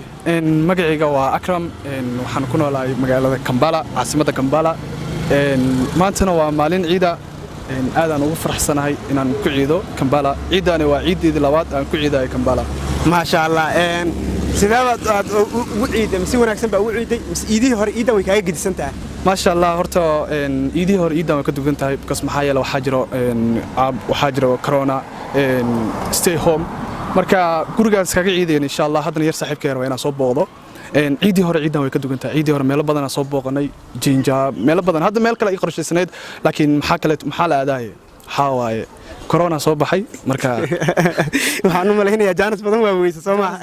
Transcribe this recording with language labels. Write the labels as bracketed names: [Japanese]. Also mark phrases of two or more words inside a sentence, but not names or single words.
[Somali] magacayga waa Akram waxaan ku noolahay magaalada Kampala caasimada Kampala maantana waa maalin ciida aadaan ugu faraxsanahay inaan ku ciido Kampala ciidani waa ciideedii labaad aan ku ciidayo Kampala [Arabic] ما شاء الله [Somali] sidaad ugu ciiday si wanaagsan baa ugu ciiday ciidii hore ciidan way kaaga gedisan tahay [Arabic] ما شاء الله [Somali] horta idii hore iidan ka dugan tahay because maxaa yeelay waxa jiro corona [English] stay home [Somali] marka gurigaas kaga ciideen [Arabic] إن شاء الله [Somali] hadana yar saaxiibkay raba inaan soo booqdo idii hore iidan way ka dugan tahay idii hore meel badan aan soo booqanay jinja meel badan hadda meel kale ay qorsheysanayd laakiin maxaa la aadaayay xawaaye corona soo baxay marka waxaan u maleynayaa Jaanis badan waa weeysa Soomaa